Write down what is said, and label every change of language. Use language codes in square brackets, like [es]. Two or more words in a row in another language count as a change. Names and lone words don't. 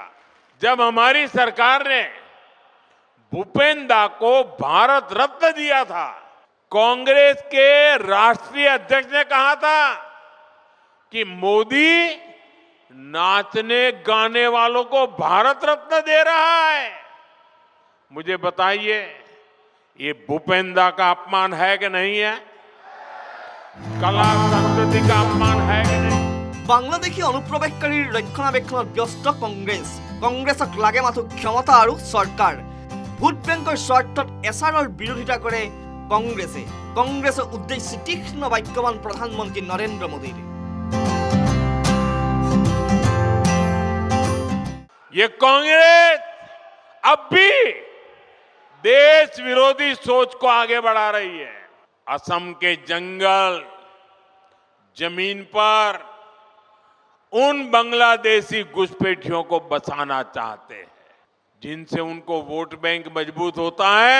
[hi] जब हमारी सरकार ने भूपेंद्र को भारत रत्न दिया था, कांग्रेस के राष्ट्रीय अध्यक्ष ने कहा था कि मोदी नाचने गाने वालों को भारत रत्न दे रहा है। मुझे बताइए, ये भूपेंद्र का अपमान है कि नहीं है? कला संस्कृति का अपमान है कि नहीं? [as] বাংলাদেশী অনুপ্ৰৱেশকাৰীৰ ৰক্ষণাবেক্ষণত ব্যস্ত কংগ্ৰেছ। কংগ্ৰেছক লাগে মাথো ক্ষমতা আৰু চৰকাৰ। ভোট বেংকৰ স্বাৰ্থত এছআৰৰ বিৰোধিতা কৰে কংগ্ৰেছে। কংগ্ৰেছৰ উদ্দেশ্যে তীক্ষ্ণ বাক্যবান প্ৰধানমন্ত্ৰী নৰেন্দ্ৰ মোদীৰ। [hi] ये कांग्रेस अब भी देश विरोधी सोच को आगे बढ़ा रही है। असम के जंगल जमीन पर उन बांग्लादेशी घुसपैठियों को बसाना चाहते हैं, जिनसे उनको वोट बैंक मजबूत होता है।